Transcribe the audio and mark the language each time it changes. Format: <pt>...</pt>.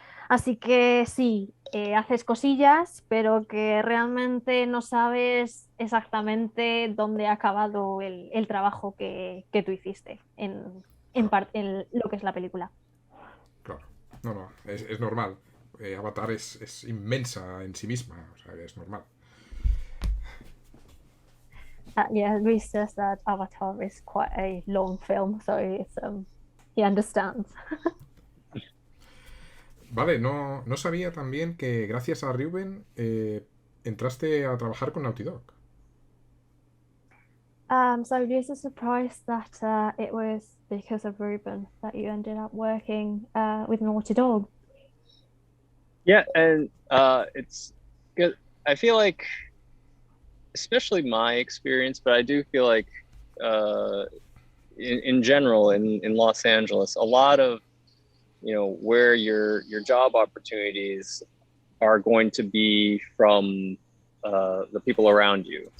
<es>Así que sí, haces cosillas, pero que realmente no sabes exactamente dónde ha acabado el trabajo que tú hiciste claro, en lo que es la película. claro. No, no, es normal. Avatar es inmensa en sí misma, o sea, es normal.</es> <en>Yeah, Reese says that Avatar is quite a long film, so he understands.</en> <es>Vale, no sabía también que gracias a Ruben entraste a trabajar con Naughty Dog.</es> <en>So Reese is surprised that it was because of Ruben that you ended up working with Naughty Dog. Yeah, and it's good. I feel like, especially my experience, but I do feel like uh, in general in Los Angeles, a lot of where your job opportunities are going to be from the people around you.</en>